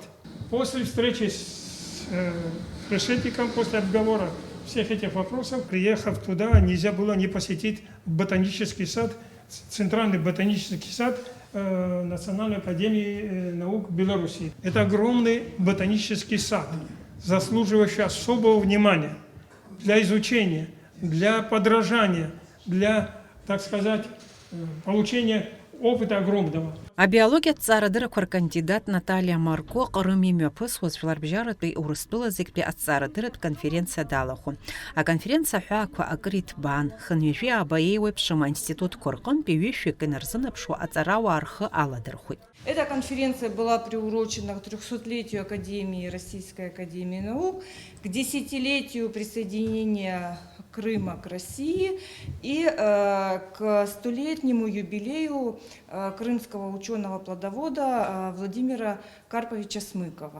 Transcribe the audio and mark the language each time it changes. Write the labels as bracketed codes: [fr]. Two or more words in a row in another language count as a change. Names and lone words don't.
[ru] После встречи с Решетником, после обговора всех этих вопросов, приехав туда, нельзя было не посетить ботанический сад, Центральный ботанический сад Национальной академии наук Беларуси. Это огромный ботанический сад, заслуживающий особого внимания для изучения, для подражания, для, так сказать, получения опыта огромного. [ab] Абиология ҵаарадырақәа ркандидат Наталия Марко Ҟрым имҩаԥысуаз жәларбжьаратәи Урыстәылазегьтәи аҵаарадырратә конференциа далахәын. Аконференциа аҳәаақәа акыр иҭбаан, хынҩажәи ааба еиуеиԥшым аинститутқәа рҟынтәи ҩышәҩык инарзынаԥшуа аҵарауаа рхы аладырхәит. [ru] Эта конференция была приурочена к 300-летию Академии Российской Академии Наук, к 10-летию присоединения Крыма к России и к 100-летнему юбилею крымского ученого-плодовода Владимира Карповича Смыкова.